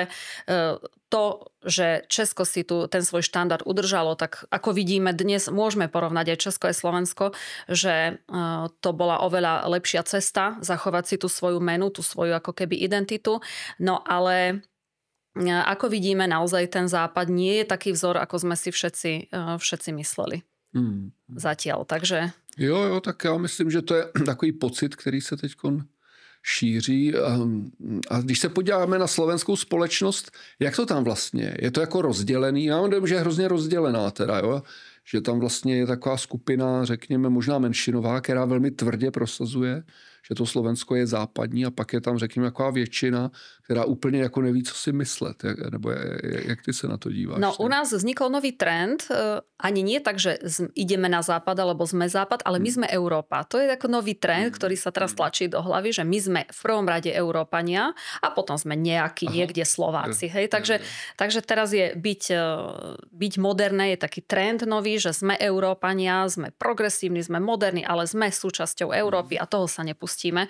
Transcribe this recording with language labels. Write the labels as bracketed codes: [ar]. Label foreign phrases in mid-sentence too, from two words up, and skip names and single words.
[sk] To, že Česko si tu ten svoj štandard udržalo, tak ako vidíme dnes, môžeme porovnať aj Česko aj Slovensko, že to bola oveľa lepšia cesta zachovať si tú svoju menu, tú svoju ako keby identitu. No ale ako vidíme, naozaj ten západ nie je taký vzor, ako sme si všetci mysleli. Zatiaľ, takže... [cs] Jo, tak já myslím, že to je takový pocit, který se teď šíří. A když se podíváme na slovenskou společnost, jak to tam vlastně? Je to jako rozdělený? Já mám dojem, že je hrozně rozdělená teda, jo? Že tam vlastně je taková skupina, řekněme, možná menšinová, která velmi tvrdě prosazuje, že to Slovensko je západní, a pak je tam, řekněme, taková většina, která úplně jako neví, co si myslet. Nebo jak ty se na to díváš? [sk] No, u nás vznikol nový trend, ani nie tak, že ideme na západ, alebo sme západ, ale my sme Európa. To je ako nový trend, ktorý sa teraz tlačí do hlavy, že my sme v prvom rade Európania a potom sme nejakí niekde Slováci. Hej? Takže teraz je byť moderné, je taký trend nový, že sme Európania, sme progresívni, sme moderní, ale sme súčasťou Európy a toho sa nepustíme.